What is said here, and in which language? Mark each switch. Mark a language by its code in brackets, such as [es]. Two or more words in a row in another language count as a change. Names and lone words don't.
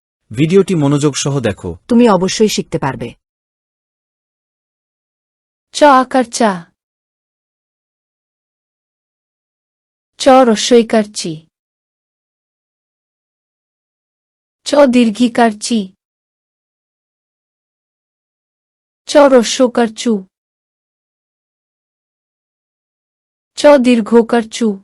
[bn] ভিডিওটি মনোযোগ সহ দেখো। তুমি অবশ্যই শিখতে পারবে। চ আকার চা। চ রস্বইকার চি। চ দীর্ঘিকার চি। চ রস্যকার চু। চ দীর্ঘকার চু।